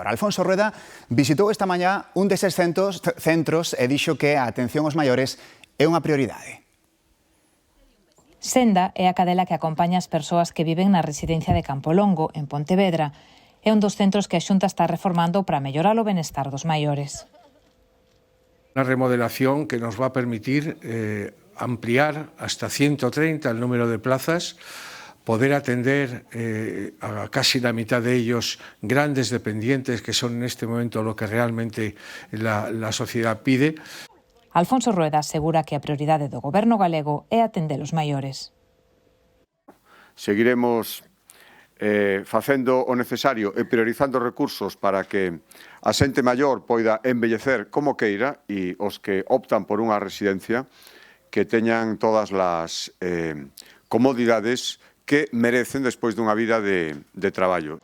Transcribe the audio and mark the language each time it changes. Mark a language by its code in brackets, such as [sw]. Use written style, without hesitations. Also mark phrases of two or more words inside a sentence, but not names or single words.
[gl] Alfonso Rueda visitou esta mañá un deses centros e dixo que a atención aos maiores é unha prioridade. Senda é a cadela que acompaña as persoas que viven na residencia de Campolongo, en Pontevedra. É un dos centros que a Xunta está reformando para mellorar o benestar dos maiores. [es] Una remodelación que nos va a permitir ampliar hasta 130 el número de plazas, poder atender a casi la mitad de ellos grandes dependientes, que son en este momento lo que realmente la sociedad pide. [gl] Alfonso Rueda asegura que a prioridade do goberno galego é atender os maiores. Seguiremos facendo o necesario e priorizando recursos para que a xente maior poida envellecer como queira e os que optan por unha residencia que teñan todas as comodidades que merecen despois dunha vida de traballo.